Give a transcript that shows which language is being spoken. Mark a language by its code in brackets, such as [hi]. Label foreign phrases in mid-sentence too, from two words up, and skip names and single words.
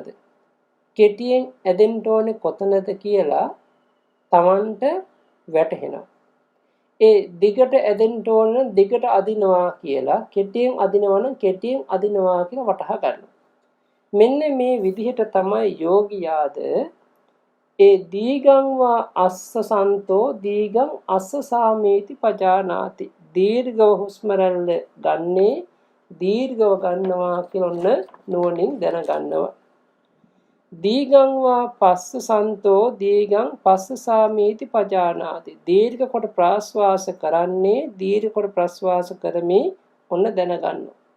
[si] කෙටියෙන් ඇදෙන්න ඕනේ කොතනද කියලා Tamanට වැටහෙනවා. ඒ දිගට ඇදෙන්න ඕන දිගට අදිනවා කියලා කෙටියෙන් අදිනවා නම් කෙටියෙන් අදිනවා කියලා වටහා ගන්නවා. මෙන්න මේ විදිහට තමයි යෝගියාද ඒ [pi] දීගං වා අස්ස සන්තෝ දීගං අස්ස සාමේති පජානාති. [si] දීර්ඝව හුස්ම රැල්ල ගන්නේ දීර්ඝව ගන්නවා කියලා ඔන්න නුවණින් දැනගන්නවා. [pi] දීගං වා පස්ස සන්තෝ දීගං පස්ස සාමේති පජානාති. [si] දීර්ඝ කොට ප්‍රාශ්වාස කරන්නේ දීර්ඝ කොට ප්‍රාශ්වාස කරමි ඔන්න දැනගන්නවා.